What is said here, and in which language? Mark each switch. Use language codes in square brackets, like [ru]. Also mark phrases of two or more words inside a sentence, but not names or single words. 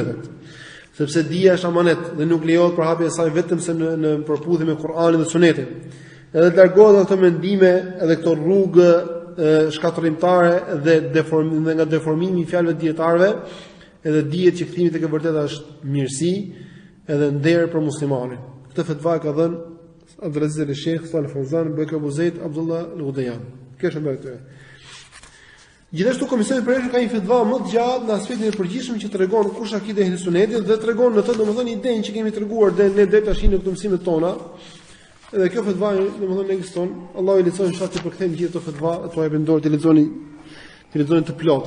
[sq] Sepse dija është amanet dhe nuk lejohet përhapja e saj vetëm se në përputhje me Kur'anin dhe Sunetin. Edhe të largohet nga këto mendime edhe këto rrugë shkatërrimtare dhe nga deformimi i fjalëve të dietarëve, edhe dihet që kthimi tek e vërteta është mirësi edhe nder për muslimanin. Këtë fetva ka dhënë AbduRrahim al-Sheikh Salih Fawzan Bek Abu Zaid Abdullah al-Ghudayan. Kjo është mbërë këtyre. Gjithashtu komisioni përhershëm ka një fetva më të gjatë në aspektin e përgjithshëm që tregon kush akide e sunetit dhe tregon në të domethënë idenë që kemi treguar ne deri tash në këto mësimet tona. Edhe kjo fetva domethënë ekziston. Allahu i lejon inshallah të përkthejmë gjithë këto fetva, ato e vendor të lexoni të plota.